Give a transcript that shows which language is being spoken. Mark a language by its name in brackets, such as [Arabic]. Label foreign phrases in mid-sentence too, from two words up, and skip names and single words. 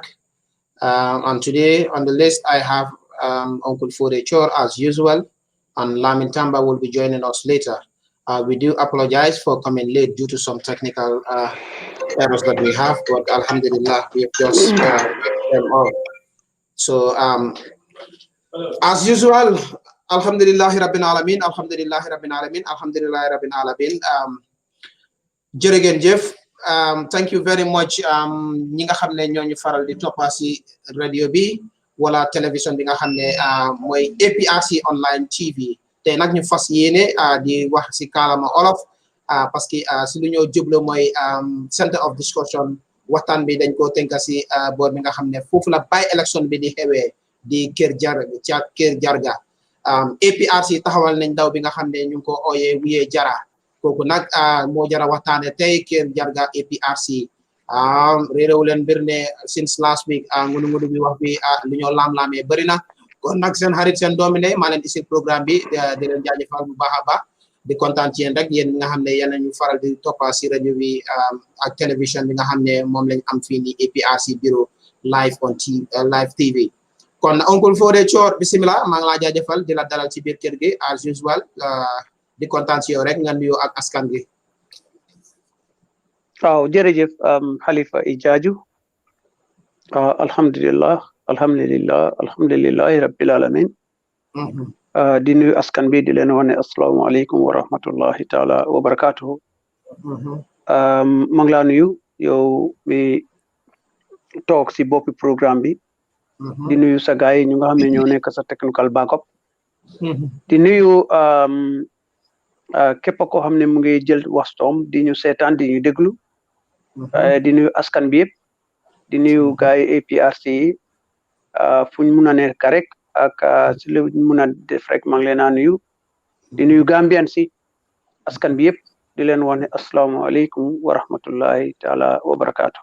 [English] And today on the list I have Uncle FODAY CHORR as usual, and Lamin Tamba will be joining us later. We do apologize for coming late due to some technical errors that we have, but alhamdulillah, we have just them all. So as usual, [Arabic] الحمد لله رب العالمين، الحمد لله رب العالمين، الحمد لله رب العالمين. [English] Jërëjëf Jeff, thank you very much. [Wolof] Ñi nga xam ne ñoo ñu faral di toppa si radio bi wala télévision bi nga xam ne mooy APRC online TV. Te nag ñu fas yéene di wax si kaalama olof. Parce que si lu ñoo jublu mooy [English] center of discussion [Wolof] waxtaan bi dañ ko tënka si boor bi nga xam ne foofu la [English] by election [Wolof] bi di xewee di Kerr Jarga APRC taxawal nañ daw bi nga xam ne ñu ngi ko ooyee wuyee jara kooku nag moo jara waxtaane tey Kerr Jarga APRC réeréwu leen mbir ne [English] since last week [Wolof] ngunu bi wax bi lu ñoo laam-laamee bëri na kon nag seen xarit seen doomi ne maa leen isil programme bi di leen jaajëfal bu baax a baax di kontaan ci yéen rek yéen nga xam ne yéen ñu faral di toppa si rajo bi ak télévision bi nga xam ne moom lañ am fii ni APRC bureau [English] live on live TV [Wolof] kon Uncle FODAY CHORR bisimilah maa ngi laa jaajëfal di la dalal ci biir kër gi [English] as usual [Wolof] di kontaan ci yow rek nga nuyoo ak askan gi. waaw jërëjëf Halifa Jarju [Arabic] الحمد لله رب العالمين [Wolof] di nuyu askan bi di leen wane [Arabic] السلام عليكم ورحمة الله تعالى وبركاته [Wolof] maa ngi laa nuyu yow mi toog si boppi programme bi di nuyu sa gaay ñu nga xam ne ñoo nekk sa [English] technical backup [Wolof] di nuyu képp koo xam ne mu ngi jël waxtoom di ñu seetaan di ñu déglu di nuyu askan bi yëpp di nuyu gaay APRC yi fu ñu mun a nekk rek ak si lu mun a def rek maa ngi leen a nuyu di nuyu Gambian si askan bi yëpp di leen wax ne [Arabic] السلام عليكم ورحمة الله تعالى وبركاته.